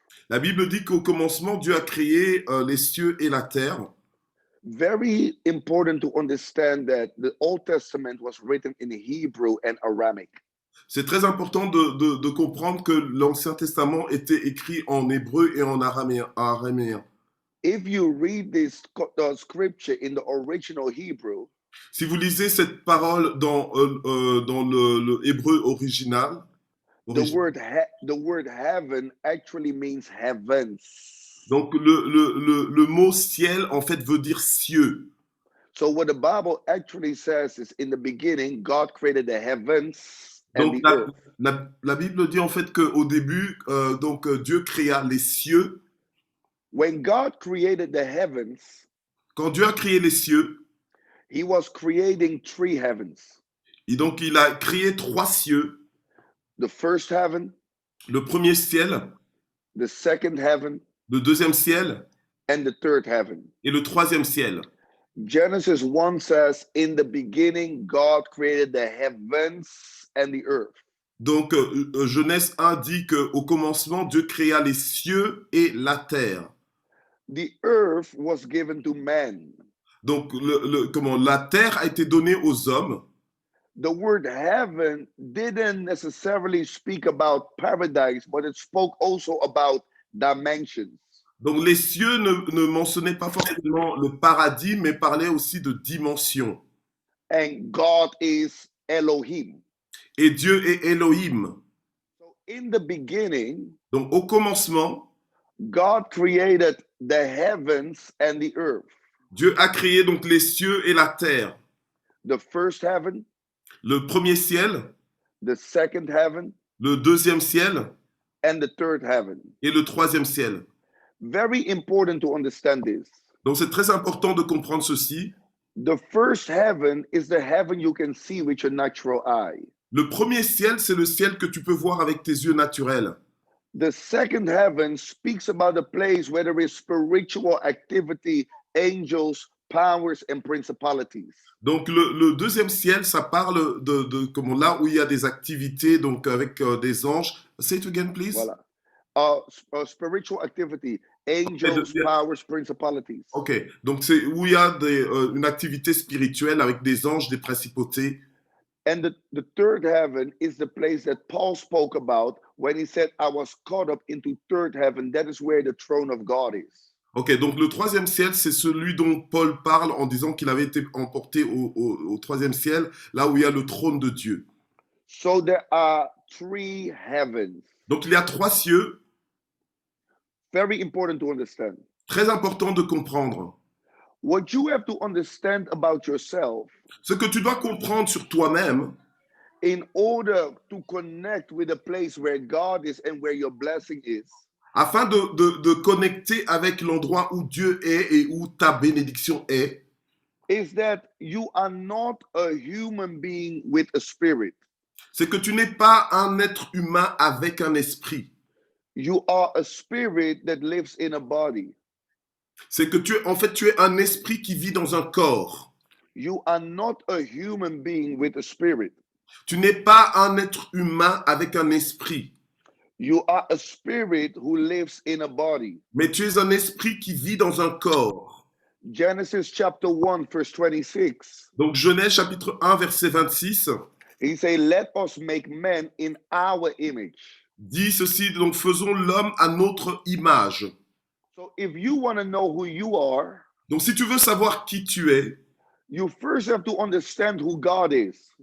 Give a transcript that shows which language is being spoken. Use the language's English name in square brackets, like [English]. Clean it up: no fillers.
[French] La Bible dit qu'au commencement, Dieu a créé les cieux et la terre. [English] Very important to understand that the Old Testament was written in Hebrew and Aramaic. [French] C'est très important de comprendre que l'Ancien Testament était écrit en hébreu et en araméen. [English] If you read this scripture in the original Hebrew, [French] Si vous lisez cette parole dans le hébreu original, [English] the word heaven actually means heavens. [French] donc le mot ciel en fait veut dire cieux. [English] So what the Bible actually says is, in the beginning, God created the heavens and [French] Donc [English] the earth. [French] la Bible dit en fait qu'au début, Dieu créa les cieux. [English] When God created the heavens, [French] Quand Dieu a créé les cieux, [English] he was creating three heavens. [French] et donc il a créé trois cieux. [English] The first heaven, [French] Le premier ciel, [English] the second heaven, [French] le deuxième ciel [English] and the third heaven. [French] et le troisième ciel. [English] Genesis 1 says, in the beginning, God created the heavens and the earth. [French] Donc Genèse 1 dit qu'au commencement, Dieu créa les cieux et la terre. [English] The earth was given to man. [French] Donc la terre a été donnée aux hommes. [English] The word heaven didn't necessarily speak about paradise, but it spoke also about dimensions. [French] Donc les cieux ne mentionnaient pas forcément le paradis, mais parlaient aussi de dimensions. [English] And God is Elohim. [French] Et Dieu est Elohim. [English] So in the beginning, [French] Donc au commencement, [English] God created the heavens and the earth. [French] Dieu a créé donc les cieux et la terre. [English] The first heaven, [French] Le premier ciel, [English] the second heaven, [French] le deuxième ciel [English] and the third heaven. [French] et le troisième ciel. [English] Very important to understand this. [French] Donc c'est très important de comprendre ceci. [English] The first heaven is the heaven you can see with your natural eye. [French] Le premier ciel, c'est le ciel que tu peux voir avec tes yeux naturels. [English] The second heaven speaks about a place where there is spiritual activity, angels, powers, and principalities. [French] Donc le deuxième ciel, ça parle comment, là où il y a des activités, donc avec des anges. [English] Say it again, please. Voilà. Spiritual activity, angels, powers, principalities. [French] Ok, donc c'est où il y a une activité spirituelle avec des anges, des principautés. [English] And the third heaven is the place that Paul spoke about when he said, I was caught up into third heaven. That is where the throne of God is. [French] Ok, donc le troisième ciel, c'est celui dont Paul parle en disant qu'il avait été emporté au troisième ciel, là où il y a le trône de Dieu. [English] So there are three heavens. [French] Donc il y a trois cieux. [English] Very important to understand. [French] Très important de comprendre. [English] What you have to understand about yourself, [French] ce que tu dois comprendre sur toi-même, [English] in order to connect with the place where God is and where your blessing is, [French] afin de connecter avec l'endroit où Dieu est et où ta bénédiction est, [English] is that you are not a human being with a spirit. [French] C'est que tu n'es pas un être humain avec un esprit. [English] You are a spirit that lives in a body. [French] C'est que en fait, tu es un esprit qui vit dans un corps. [English] You are not a human being with a spirit. [French] Tu n'es pas un être humain avec un esprit. [English] You are a spirit who lives in a body. [French] Mais tu es un esprit qui vit dans un corps. [English] Genesis chapter 1 verse 26. [French] Donc Genèse chapitre 1 verset 26. [English] He say, let us make man in our image. [French] Dit ceci, donc faisons l'homme à notre image. [English] So if you want to know who you are, [French] donc si tu veux savoir qui tu es, [English] you first have to understand who God is.